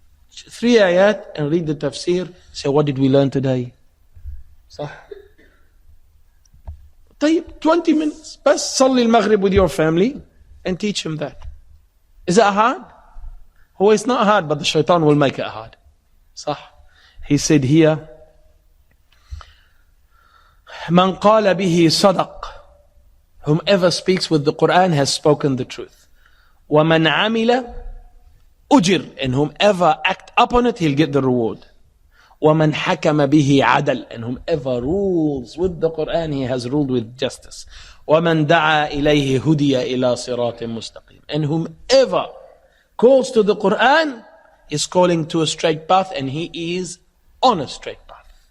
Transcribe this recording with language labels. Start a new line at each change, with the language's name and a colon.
English: 3 ayat and read the tafsir. Say, what did we learn today?
Arabic: صح.
English: 20 minutes.
Arabic: بس صلي المغرب
English: with your family and teach him that. Is it hard? Oh, it's not hard, but the shaitan will make it hard.
Arabic: صح.
English: He said here,
Arabic: من قال به صدق.
English: Whomever speaks with the Quran has spoken the truth.
Arabic: ومن عمل أجر,
English: and whomever act upon it, he'll get the reward.
Arabic: وَمَنْ حَكَمَ بِهِ عَدَلٍ,
English: and whomever rules with the Quran, he has ruled with justice.
Arabic: وَمَنْ دَعَى إِلَيْهِ هُدِيَ إِلَى صِرَاطٍ مُسْتَقِيمٍ,
English: and whomever calls to the Quran is calling to a straight path, and he is on a straight path.